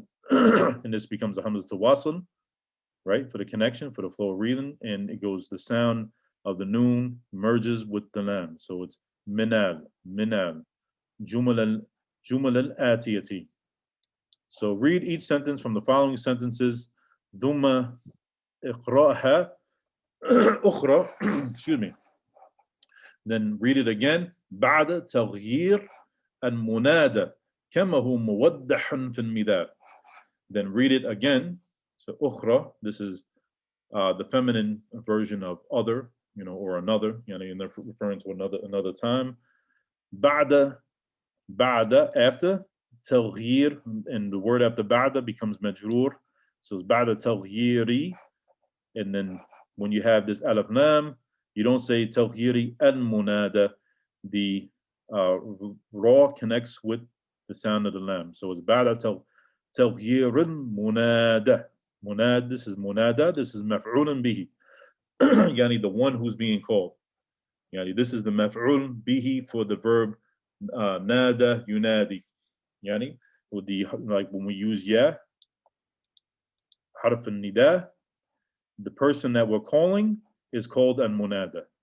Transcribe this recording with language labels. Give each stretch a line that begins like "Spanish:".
English: and this becomes a hamza tawassul, right, for the connection, for the flow of reading, and it goes, the sound of the noon merges with the lam. So it's
Arabic: minal, minal, jumal al-atiyati.
English: So read each sentence from the following sentences.
Arabic: ثم اقرأها أخرى,
English: excuse me. Then read it again.
Arabic: بعد تغيير المنادى كما هو موضح في المثال.
English: Then read it again. So أخرى, this is the feminine version of other, or another, and they're referring to another time.
Arabic: بعد
English: after
Arabic: تغيير,
English: and the word after بعد becomes مجرور. So it's
Arabic: بعد تغييري,
English: and then when you have this alif lam, you don't say
Arabic: تغييري المنادى.
English: The raw connects with the sound of the lam. So it's
Arabic: بعد تغيير المنادى.
English: Munad, this is munada, this is maf'ulun bihi. Yani the one who's being called. Yani this is the maf'ul bihi for the verb nada yunadi. Yani with the, like when we use ya, harf al-nida, the person that we're calling is called al-munada.